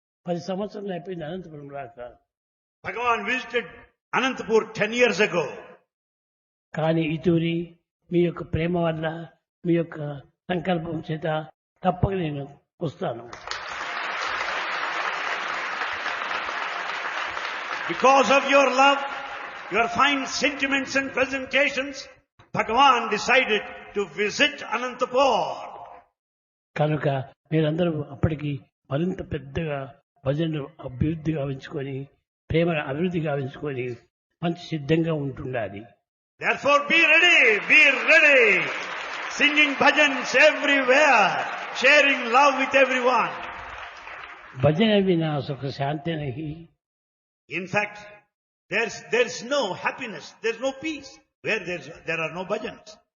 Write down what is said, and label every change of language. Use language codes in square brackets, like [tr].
[te] 10 సంవత్సరాలు అయిపోయింది అనంతపురం రాక. [en] Bhagavan visited Anantapur 10 years ago. [te] కానీ ఇతూరి మీ యొక్క ప్రేమ వల్ల, మీ యొక్క సంకల్పం చేత తప్పక నేను వస్తాను. [en] Because of your love, your fine sentiments and presentations, Bhagavan decided to visit Anantapur. [te] కనుక మీరందరూ అప్పటికి మరింత పెద్దగా భజనలు అభివృద్ధి గావించుకొని, ప్రేమను అభివృద్ధి గావించుకొని మంచి సిద్ధంగా ఉంటుండాలి. [en] Therefore be ready, singing bhajans everywhere, sharing love with everyone. [hi] భజన వినా సుఖ శాంతి నహి. [en] In fact, there's no happiness, there's no peace where there are no bhajans.